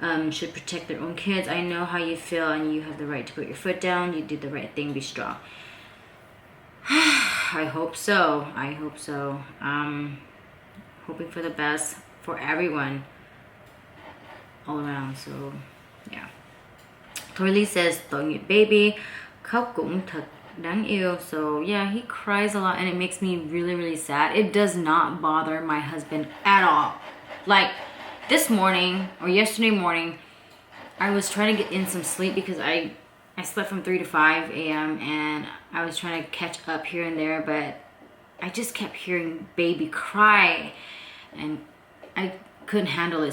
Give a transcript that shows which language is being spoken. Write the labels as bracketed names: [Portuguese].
[English] Should protect their own kids. I know how you feel, and you have the right to put your foot down. You did the right thing. Be strong. I hope so. I hope so. Hoping for the best for everyone all around. So, yeah. Torley says, [Vietnamese] tội nghiệp baby, khóc cũng thật đáng yêu. [English] So, yeah, he cries a lot, and it makes me really, really sad. It does not bother my husband at all. Like, this morning, or yesterday morning, I was trying to get in some sleep because I slept from 3 to 5 a.m. and I was trying to catch up here and there, but I just kept hearing baby cry, and I couldn't handle it.